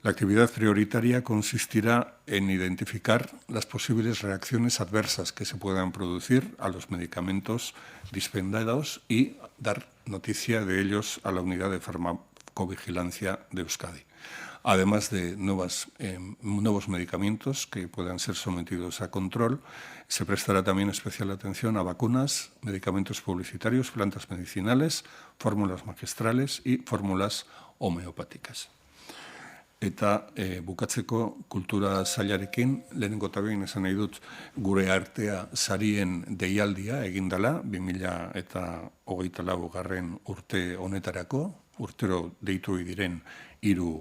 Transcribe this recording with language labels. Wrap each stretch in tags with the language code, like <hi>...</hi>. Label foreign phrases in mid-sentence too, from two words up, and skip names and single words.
<es>La actividad prioritaria consistirá en identificar las posibles reacciones adversas que se puedan producir a los medicamentos dispensados y dar noticia de ellos a la Unidad de Farmacovigilancia de Euskadi, además de nuevos medicamentos que puedan ser sometidos a control. Se prestará también especial atención a vacunas, medicamentos publicitarios, plantas medicinales, fórmulas magistrales y fórmulas homeopáticas.</es> <eu>Eta bukatzeko kultura sailarekin, lehenengo eta behin esan nahi dut gure artea sarien deialdia egindala, 2024 urte honetarako, urtero deitu diren 3</eu>